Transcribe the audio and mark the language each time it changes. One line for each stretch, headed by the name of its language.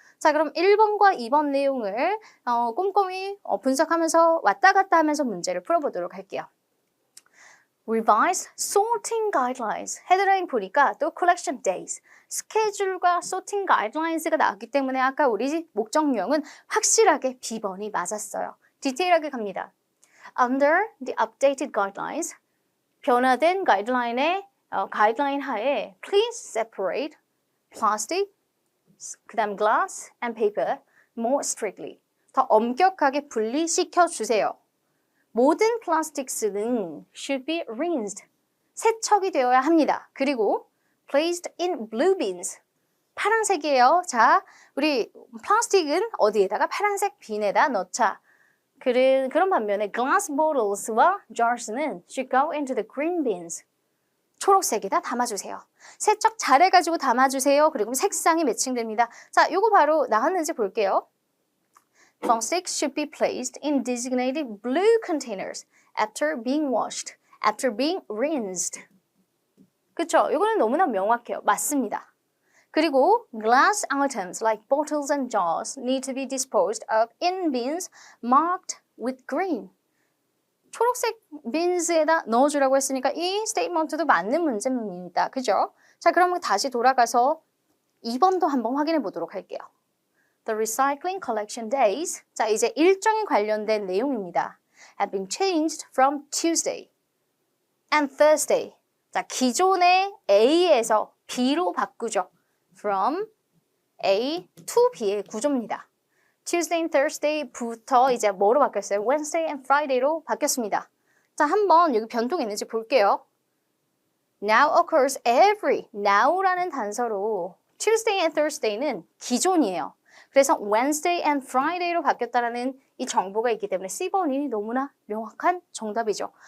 Korean: 자, 그럼 1번과 2번 내용을 꼼꼼히 분석하면서 왔다 갔다 하면서 문제를 풀어보도록 할게요.
English: Revised sorting guidelines.
Korean: 헤드라인 보니까 또
English: collection days.
Korean: 스케줄과
English: sorting guidelines
Korean: 가 나왔기 때문에 아까 우리 목적 유형은 확실하게 B번이 맞았어요. 디테일하게 갑니다.
English: Under the updated guidelines,
Korean: 변화된 가이드라인의 가이드라인 하에
English: please separate plastic,
Korean: 그다음
English: glass and paper more strictly.
Korean: 더 엄격하게 분리시켜 주세요. 모든 플라스틱스는
English: should be rinsed.
Korean: 세척이 되어야 합니다.
English: 그리고 placed in blue bins.
Korean: 파란색이에요. 자, 우리 플라스틱은 어디에다가 파란색 빈에다 넣자. 그런 반면에
English: glass bottles와 jars는 should go into the green bins.
Korean: 초록색에다 담아주세요. 세척 잘해가지고 담아주세요. 그리고 색상이 매칭됩니다. 자, 요거 바로 나왔는지 볼게요.
English: Plastics should be placed in designated blue containers after being washed, after being rinsed.
Korean: 그쵸? 이거는 너무나 명확해요. 맞습니다.
English: 그리고 glass items like bottles and jars need to be disposed of in bins marked with green.
Korean: 초록색 bins에다 넣어주라고 했으니까 이 스테이트먼트도 맞는 문제입니다. 그죠? 자, 그러면 다시 돌아가서 2번도 한번 확인해 보도록 할게요.
English: The recycling collection days.
Korean: 자, 이제 일정에 관련된 내용입니다.
English: Have been changed from Tuesday and Thursday.
Korean: 자, 기존의 A에서 B로 바꾸죠.
English: From A to B의
Korean: 구조입니다.
English: Tuesday and Thursday
Korean: 부터 이제 뭐로 바뀌었어요?
English: Wednesday and Friday로
Korean: 바뀌었습니다. 자, 한번 여기 변동이 있는지 볼게요.
English: Now occurs every.
Korean: Now라는 단서로
English: Tuesday and Thursday
Korean: 는 기존이에요. 그래서
English: Wednesday and Friday
Korean: 로 바뀌었다는 이 정보가 있기 때문에 C번이 너무나 명확한 정답이죠.